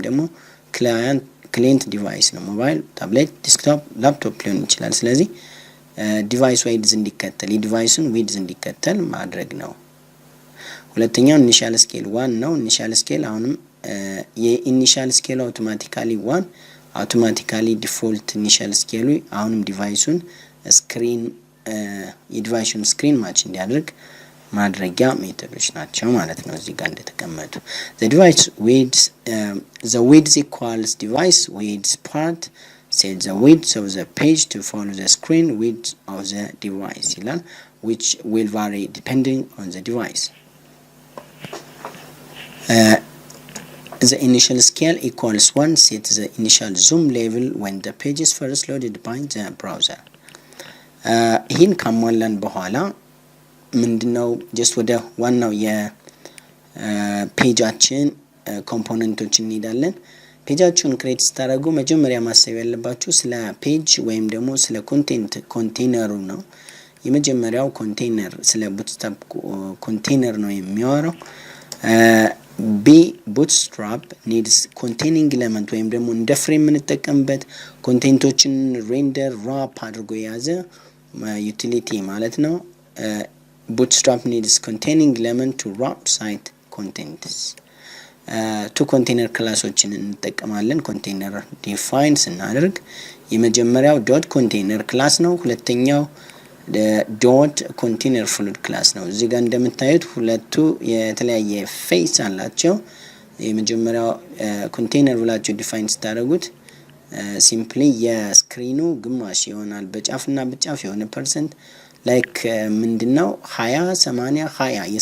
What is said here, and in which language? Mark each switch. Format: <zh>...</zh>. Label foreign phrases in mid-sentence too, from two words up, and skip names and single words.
<am>ደግሞ</am> <en>client device</en> <am>ነው። ሞባይል፣ ታብሌት፣ ዲስክቶፕ፣ ላፕቶፕ ሊሆን ይችላል። ስለዚህ</am> <en>device width</en> <am>እንዲከተል የዲቫይሱን ዊድዝ እንዲከተል ማድረግ ነው። ሁለተኛው</am> <en>initial scale</en> <am>1 ነው።</am> <en>initial scale</en> <am>አሁንም</am> <en>initial scale automatically default initial scale</en> <am>አሁንም ዲቫይሱን ስክሪን የዲቫይሱን ስክሪን ማች እንዲያደርግ ማድረጊያ ሜተዶች ናቸው ማለት ነው። እዚህ ጋር እንደተቀመጡ</am> <en>the width equals device width part set the width of the page to follow the screen width of the device ይላል, which will vary depending on the device. The initial scale equals 1 set the initial zoom level when the page is first loaded by the browser.</en> <am>ይህን ካሟላን በኋላ ምንድነው ጀስት ወደ ዋናው የፔጃችን ኮምፖነንቶች እንሄዳለን። ፔጃችሁን ክሬት ስታደርጉ መጀመሪያ ማሰብ ያለባችሁ ስለ ፔጅ ወይም ደግሞ ስለ ኮንቴነሩ ነው። የመጀመሪያው ኮንቴነር ስለ Bootstrap ኮንቴነር ነው የሚያወራው።</am> <en>Bootstrap needs containing element</en> <am>ወይም ደግሞ እንደ ፍሬም የምንጠቀምበት ኮንቴንቶችን</am> <en>render wrap</en> <am>አድርጎ የያዘ ዩቲሊቲ ማለት ነው።</am> <en>Bootstrap needs containing element to wrap site contents. two container</en> <am>ክላሶችን እንጠቀማለን። ኮንቴነር ዲፋይን ስናደርግ የመጀመሪያው</am> <en>dot container</en> <am>ክላስ ነው። ሁለተኛው</am> <en>dot container fluid</en> <am>ክላስ ነው። እዚህ ጋር እንደምታዩት ሁለቱ የተለያየ ፌስ አላቸው። የመጀመሪያው ኮንቴነር ብላችሁ ዲፋይን ስታደርጉት ሲምፕሊ የስክሪኑ ግማሽ ይሆናል በጫፍና በጫፍ የሆነ</am> <en>percent like</en> <am>ምንድነው 20 80 20</am>